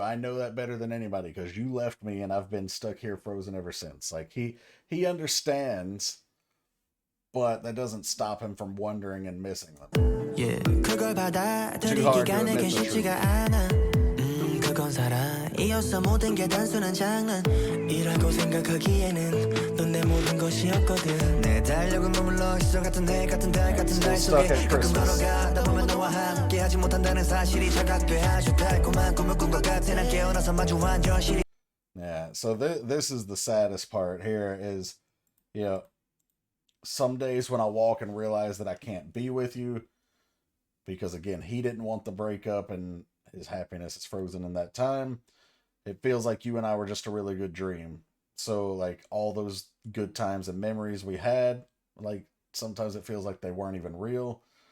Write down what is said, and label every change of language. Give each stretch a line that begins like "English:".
English: I know that better than anybody because you left me and I've been stuck here frozen ever since. Like, he understands, but that doesn't stop him from wondering and missing them. Yeah. Too hard to admit the truth.
Korean: 그건 사랑이었어. 모든 게 단순한 장난이라고 생각하기에는 넌 내 모든 것이었거든. 내 달력은 머물러 있어. 같은 해 같은 달 같은 날 속에 가끔 걸어가다 보면 너와 함께 하지 못한다는 사실이 자각돼. 아주 달콤한 꿈을 꾼 것 같아. 난 깨어나서 마주한 현실이.
English: Yeah, so this is the saddest part here is, you know, some days when I walk and realize that I can't be with you because, again, he didn't want the breakup and his happiness is frozen in that time. It feels like you and I were just a really good dream. So, like, all those good times and memories we had, like, sometimes it feels like they weren't even real.